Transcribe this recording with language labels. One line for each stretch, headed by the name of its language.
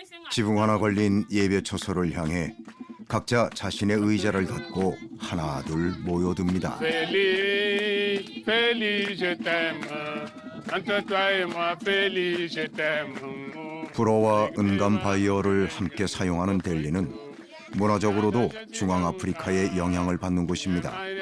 Korean: 지붕 하나 걸린 예배 처소를 향해 각자 자신의 의자를 닫고 하나둘 모여듭니다.
French: Félix, Félix, je t'aime. Entre toi et moi, Félix, je t'aime.
Korean: 불어와 은감 바이어를 함께 사용하는 델리는 문화적으로도 중앙아프리카의 영향을 받는 곳입니다.